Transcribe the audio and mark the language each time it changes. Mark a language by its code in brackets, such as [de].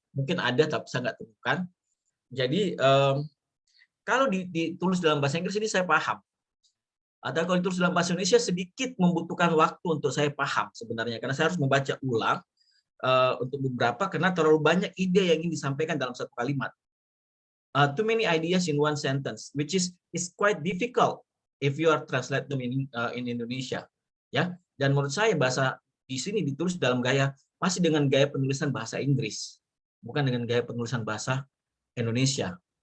[id] Mungkin ada tapi saya nggak temukan. Jadi kalau ditulis dalam bahasa Inggris ini saya paham. Atau kalau ditulis dalam bahasa Indonesia sedikit membutuhkan waktu untuk saya paham sebenarnya, karena saya harus membaca ulang untuk beberapa, karena terlalu banyak ide yang ingin disampaikan dalam satu kalimat. [en] Too many ideas in one sentence, which is quite difficult if you are translate them in Indonesia. [id] Ya, dan menurut saya bahasa di sini ditulis dalam masih dengan gaya penulisan bahasa Inggris, bukan dengan gaya penulisan bahasa Indonesia.